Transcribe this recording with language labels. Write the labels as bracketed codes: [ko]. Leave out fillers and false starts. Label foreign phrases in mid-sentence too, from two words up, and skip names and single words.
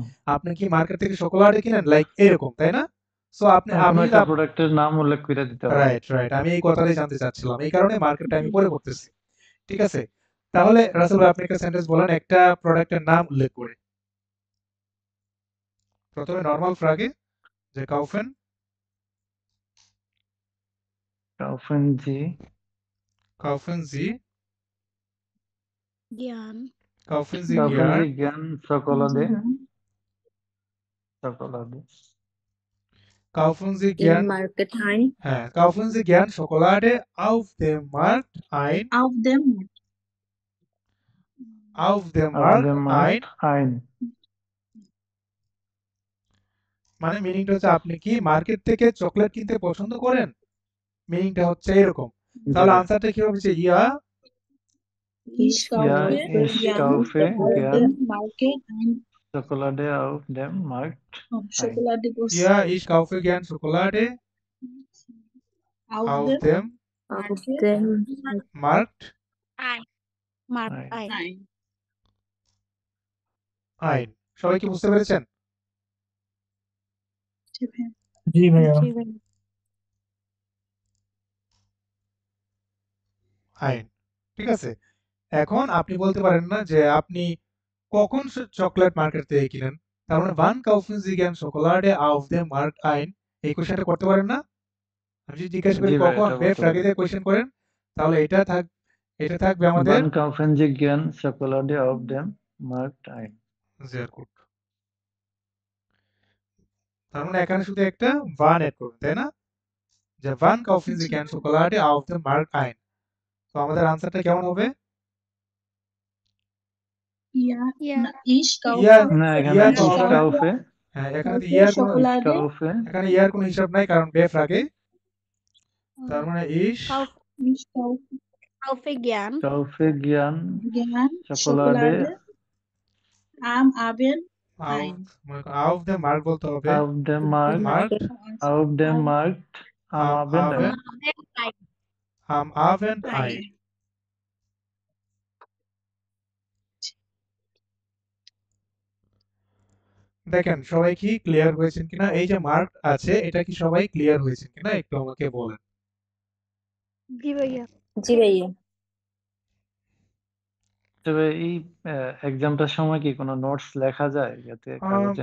[bn] আপনি কি মার্কেট থেকে শোকোলাডে কিনেন, লাইক এরকম, তাই না? সো আপনি কোনো আমি একটা প্রোডাক্টের নাম উল্লেখ করে দিতে হবে। রাইট রাইট, আমি এই কথাটাই জানতে চাচ্ছিলাম, এই কারণে মার্কেটটা আমি পরে করতেছি, ঠিক আছে? তাহলে রাসেল ভাই আপনি একটা সেন্টেন্স বলেন একটা প্রোডাক্টের নাম উল্লেখ করে। প্রথমে নরমাল ফ্রাগে যে kaufen [de] Kaufen Sie kaufen Sie [bn] জ্ঞান [de] Kaufen Sie Kaufen gern Sie gern Schokolade? Gern Schokolade. Kaufen Sie Im gern Market ein. হ্যাঁ Kaufen Sie gern Schokolade auf dem Markt ein auf dem auf dem Auf Markt dem ein Markt ein. [bn] মানে মিনিংটা হচ্ছে আপনি কি মার্কেট থেকে চকলেট কিনতে পছন্দ করেন মিনিংটা হচ্ছে এরকম জি তাহলে ভাই। আনসারটা কি হবে যে ইয়া [de] ich Ja, kaufe ich gern kaufe auf gern dem Market ein Schokolade auf dem Markt ein. Schokolade ইয়া ich kaufe gern Schokolade auf auf dem dem Auf dem Markt Ein. Mark Ein. ein. ein [bn] ein সবাই কি বুঝতে পেরেছেন ঠিক আছে জি ভাইয়া জি ভাই ein ঠিক আছে এখন আপনি বলতে পারেন না যে আপনি কখন চকলেট মার্কেট থেকে কিনেন তার মানে [de] wann kaufen Sie gern Schokolade auf dem Markt ein [bn] এই কোশ্চেনটা করতে পারেন না আমি যদি জিজ্ঞাসা করি জি ভাই, কখন এটা বে বলতে ফ্রাগে পারি। দিয়ে কোশ্চেন করেন তাহলে এটা থাকবে আমাদের [de] Wann kaufen Sie gern Schokolade auf dem Markt ein? sehr gut [bn] তার মানে এখানে শুধু একটা wann এড করবেন তাই না যে [de] wann kaufen Sie gern Schokolade auf dem Markt ein [bn] তো আমাদের আনসারটা কেমন হবে [de] ja Ja. na, ich kaufe [bn] ইয়া না, এখানে ইয়া তো [de] ich [bn] হবে [de] kaufe, [bn] হ্যাঁ এখানে তো [de] kaufe [bn] ইয়ার কোনো [de] ich Schokolade kaufe, [bn] এখানে ইয়ার কোনো হিসাব নাই কারণ বে ফ্রাগে তার মানে [de] ich kaufe gern kaufe gern gern Schokolade Schokolade am Abend ein auf dem Markt [bn] বলতে হবে [de] auf dem Markt, Markt auf dem Auf- Markt am am Abend ein. Abend am Abend ein [bn] দেখেন সবাই কি ক্লিয়ার হয়েছেন কিনা এই যে মার্ক আছে এটা কি সবাই ক্লিয়ার হয়েছেন কিনা একটু আমাকে বলেন জি ভাইয়া জি ভাইয়া তবে এই এক্সামটার সময় কি কোনো নোটস লেখা যায় যাতে কাগজে